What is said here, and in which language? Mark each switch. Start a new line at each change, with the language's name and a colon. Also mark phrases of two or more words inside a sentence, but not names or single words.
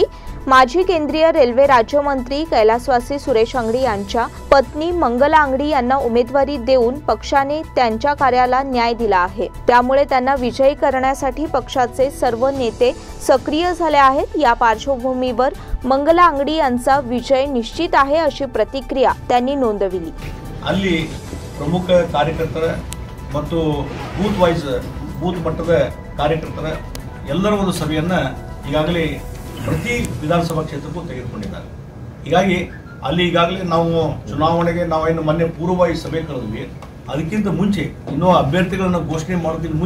Marathi: माजी केंद्रीय रेल्वे राज्यमंत्री कैलासवासी सुरेश अंगडी यांच्या पत्नी मंगला अंगडी यांना उमेदवारी देऊन पक्षाने त्यांच्या कार्याला न्याय दिला आहे। त्यामुळे त्यांना विजयी करण्यासाठी पक्षाचे सर्व नेते सक्रिय झाले आहेत। या पार्श्वभूमीवर मंगला अंगडी यांचा विजय निश्चित आहे अशी प्रतिक्रिया त्यांनी नोंदविली।
Kannada: ಅಲ್ಲಿ ಪ್ರಮುಖ ಕಾರ್ಯಕರ್ತರ ಮತ್ತು ಬೂತ್ ವೈಸ್ ಬೂತ್ ಮಟ್ಟದ ಕಾರ್ಯಕರ್ತರ ಎಲ್ಲರ ಒಂದು ಸಭೆಯನ್ನ ಈಗಾಗಲೇ ಪ್ರತಿ ವಿಧಾನಸಭಾ ಕ್ಷೇತ್ರಕ್ಕೂ ತೆಗೆದುಕೊಂಡಿದ್ದಾರೆ। ಹೀಗಾಗಿ ಅಲ್ಲಿ ಈಗಾಗಲೇ ನಾವು ಚುನಾವಣೆಗೆ ನಾವೇನು ಮೊನ್ನೆ ಪೂರ್ವಭಾವಿ ಸಭೆ ಕರೆದ್ವಿ, ಅದಕ್ಕಿಂತ ಮುಂಚೆ ಇನ್ನೂ ಅಭ್ಯರ್ಥಿಗಳನ್ನು ಘೋಷಣೆ ಮಾಡೋದಕ್ಕಿಂತ